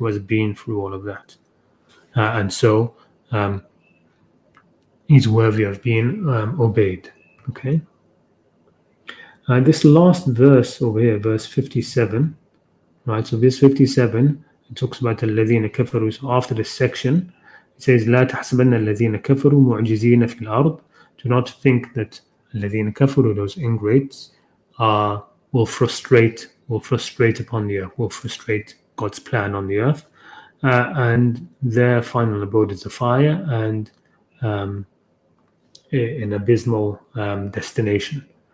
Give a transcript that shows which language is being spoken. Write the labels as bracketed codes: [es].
[en] Who has been through all of that, and so he's worthy of being obeyed. Okay. This last verse over here, verse 57, right? So verse 57, it talks about [ar] الَّذِينَ كَفَرُوا. [en] So after this section, it says, [ar] لا تحسبن الذين كفروا معجزين في الأرض. [en] Do not think that [ar] الذين كفروا, [en] those ingrates, will frustrate upon the earth, will frustrate God's plan on the earth, and their final abode is the fire and an abysmal destination.